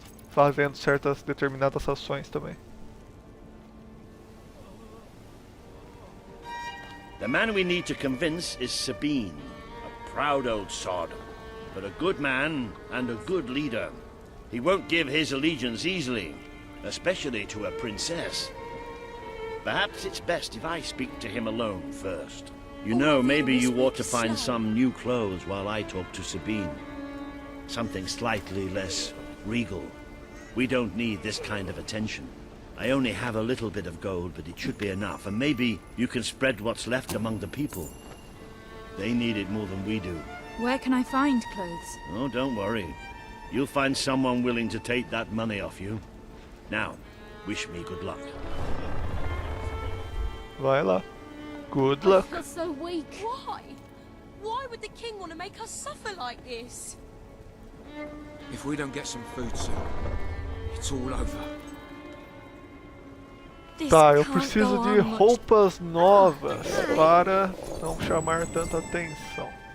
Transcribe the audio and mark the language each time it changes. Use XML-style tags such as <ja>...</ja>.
<pt>Fazendo certas determinadas ações também.</pt> <en>The man we need to convince is Sabine, a proud old sod, but a good man and a good leader. He won't give his allegiance easily, especially to a princess. Perhaps it's best if I speak to him alone first. You know, maybe you ought to find some new clothes while I talk to Sabine. Something slightly less regal. We don't need this kind of attention. I only have a little bit of gold, but it should be enough, and maybe you can spread what's left among the people. They need it more than we do. Where can I find clothes? Oh, don't worry. You'll find someone willing to take that money off you. Now, wish me good luck.</en> <pt>Vai lá.</pt> <en>Good luck. I feel so weak. Why? Why would the king want to make us suffer like this? If we don't get some food soon, it's all over.</en> <pt>Tá, eu preciso de roupas novas para não chamar tanta atenção.</pt>